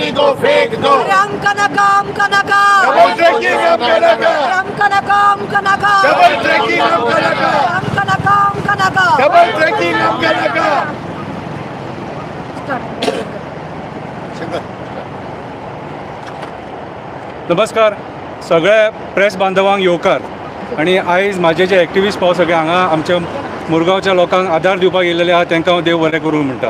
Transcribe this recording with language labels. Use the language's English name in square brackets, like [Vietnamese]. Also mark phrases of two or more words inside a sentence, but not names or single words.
[Hindi] को फेंक दो। [Konkani] हमका नका [English] double tracking [Konkani] हमका नका। हमका नका [English] double tracking [Konkani] हमका नका। हमका नका [English] double tracking [Konkani] हमका नका। नमस्कार सगळ्या प्रेस बांधवांक येवकार आणि आयज माझे जे एक्टिविस्ट पाव सगळे हांगा आमच्या मुरगांवच्या लोकांक आदार दिवपाक येयलेले आहा तांकां हांव देव बरें करूं म्हणटा।